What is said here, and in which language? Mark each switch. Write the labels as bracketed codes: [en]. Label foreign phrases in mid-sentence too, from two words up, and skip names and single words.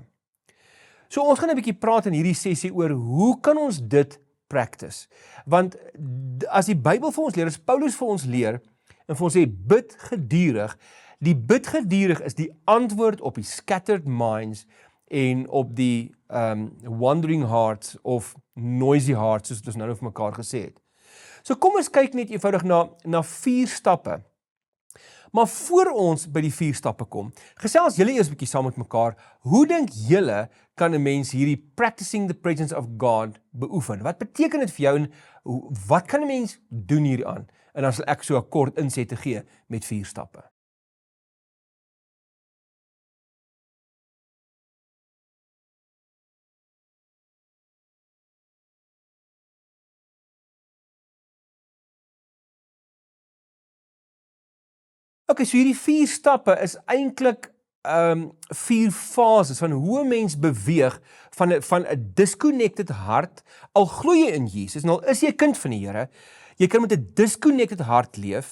[af] So ons gaan 'n bietjie praat in hierdie sessie oor hoe kan ons dit practice? Want as die Bybel vir ons leer, as Paulus vir ons leer, en vir ons sê bid gedurig, die bid gedurig is die antwoord op die [en] scattered minds [af] en op die [en] wandering hearts of noisy hearts, [af] soos ons nou vir mekaar gesê het. So kom ons kyk net eenvoudig na 4 stappe. Maar voor ons by die 4 stappe kom, gesels julle eers 'n bietjie saam met mekaar, hoe dink julle kan 'n mens hierdie [en] practicing the presence of God [af] beoefen? Wat beteken dit vir jou en wat kan 'n mens doen hieraan? En dan sal ek so 'n kort insette gee met 4 stappe. Okay, so hierdie 4 stappe is eintlik 4 fases van hoe 'n mens beweeg van 'n disconnected hart, al glo jy in Jesus, en al is jy 'n kind van die Here, jy kan met 'n disconnected hart leef.